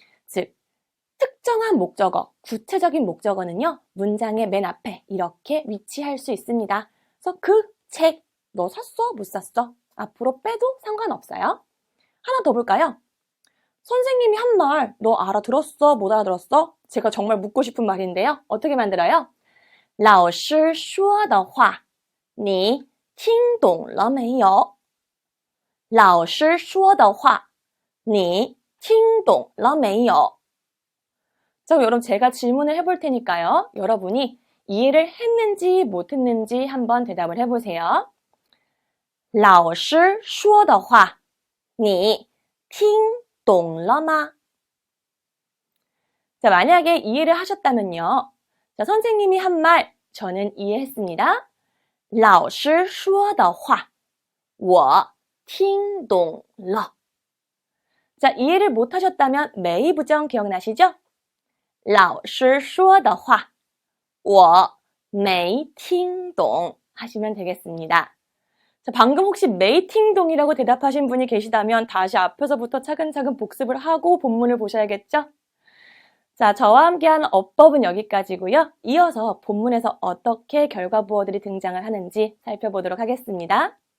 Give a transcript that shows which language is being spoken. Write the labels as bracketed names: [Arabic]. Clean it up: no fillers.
[Korean] 즉, 특정한 목적어, 구체적인 목적어는요, 문장의 맨 앞에 이렇게 위치할 수 있습니다. 그래서 그 책, 너 샀어? 못 샀어? 앞으로 빼도 상관없어요. 하나 더 볼까요? 선생님이 한 말, 너 알아들었어? 못 알아들었어? 제가 정말 묻고 싶은 말인데요. 어떻게 만들어요? [Chinese] 老师说的话你听懂了没有? 老师说的话你听懂了没有? [Korean] 자, 여러분 제가 질문을 해볼 테니까요. 여러분이 이해를 했는지 못했는지 한번 대답을 해보세요. [Chinese] 老师说的话你听懂了吗? [Korean] 자, 만약에 이해를 하셨다면요. 자, 선생님이 한 말 저는 이해했습니다. [Chinese] 老师说的话我听懂了. [Korean] 자, 이해를 못하셨다면 메이 부정 기억나시죠? [Chinese] 老师说的话我没听懂 [Korean] 하시면 되겠습니다. 자, 방금 혹시 메이팅동이라고 대답하신 분이 계시다면 다시 앞에서부터 차근차근 복습을 하고 본문을 보셔야겠죠? 자, 저와 함께한 어법은 여기까지고요. 이어서 본문에서 어떻게 결과부어들이 등장을 하는지 살펴보도록 하겠습니다.